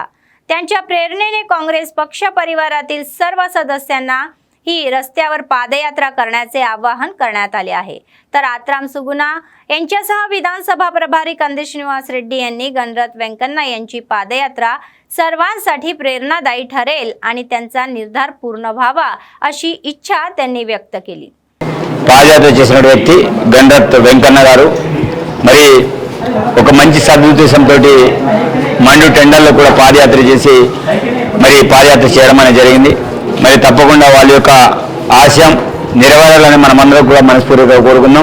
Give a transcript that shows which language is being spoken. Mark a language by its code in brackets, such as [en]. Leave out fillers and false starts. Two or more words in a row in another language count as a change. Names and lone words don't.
[mr] त्यांच्या प्रेरणेने काँग्रेस पक्ष परिवारातील सर्व सदस्यांना ही रस्त्यावर पादयात्रा करण्याचे आवाहन करण्यात आले आहे. तर आत्राम सुगुणा यांच्यासह विधानसभा प्रभारी कंदी श्रीनिवास रेड्डी यांनी गणरथ वेंकण्णा यांची पादयात्रा सर्वांसाठी प्रेरणादायी ठरेल आणि त्यांचा निर्धार पूर्ण व्हावा अशी इच्छा त्यांनी व्यक्त केली. [te] పాదయాత్ర చేసిన వ్యక్తి గణరథ్ వెంకన్న గారు మరి ఒక మంచి సదుద్దేశంతో మండు టెండర్లో కూడా పాదయాత్ర చేసి మరి పాదయాత్ర చేయడం అనేది జరిగింది. మరి తప్పకుండా వాళ్ళ యొక్క ఆశయం నెరవేరాలని మనమందరం కూడా మనస్ఫూర్తిగా కోరుకుందాం.